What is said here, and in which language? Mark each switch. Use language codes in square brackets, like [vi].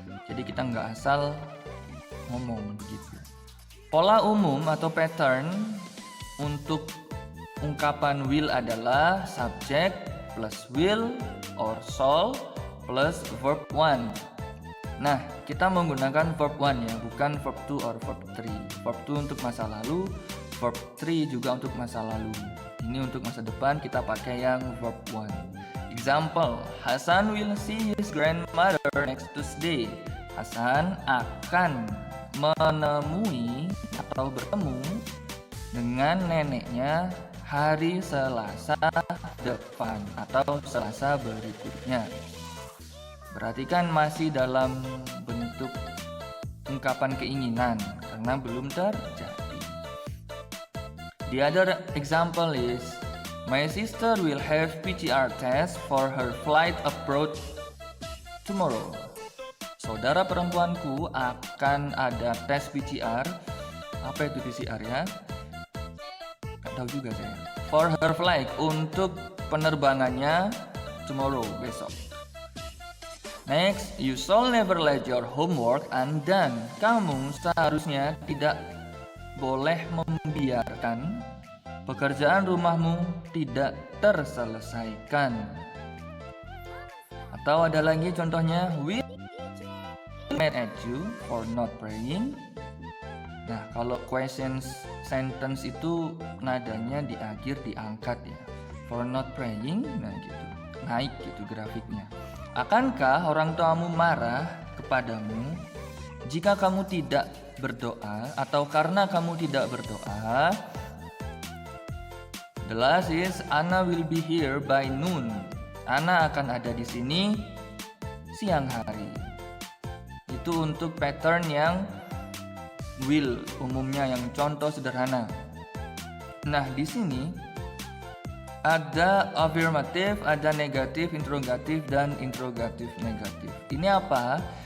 [id] Jadi kita nggak asal ngomong begitu. Pola umum atau pattern untuk ungkapan will adalah subject plus will or shall plus verb 1. Nah, kita menggunakan verb 1 ya, bukan verb 2 or verb 3. Verb 2 untuk masa lalu, verb 3 juga untuk masa lalu. Ini untuk masa depan kita pakai yang verb 1. [en] Example, Hasan will see his grandmother next Tuesday. [id] Hasan akan menemui atau bertemu dengan neneknya hari Selasa depan atau Selasa berikutnya. Berarti kan masih dalam bentuk ungkapan keinginan karena belum terjadi. [en] The other example is my sister will have PCR test for her flight abroad tomorrow. [id] Saudara perempuanku akan ada tes PCR. Apa itu PCR ya? Gak tahu juga saya. [en] For her flight, [id] untuk penerbangannya [en] tomorrow, [id] besok. [en] Next, you shall never let your homework undone. [id] Kamu seharusnya tidak boleh membiarkan pekerjaan rumahmu tidak terselesaikan. Atau ada lagi contohnya, [en] we mad at you for not praying. [id] Nah, kalau question sentence itu nadanya di akhir diangkat ya. [en] For not praying, [id] nah gitu. Naik gitu grafiknya. Akankah orang tuamu marah kepadamu jika kamu tidak berdoa atau karena kamu tidak berdoa? [en] The last is Anna will be here by noon. [id] Anna akan ada di sini siang hari. Itu untuk pattern yang will, umumnya yang contoh sederhana. Nah, di sini ada affirmative, ada negatif, interrogatif, dan interrogatif negatif. Ini apa?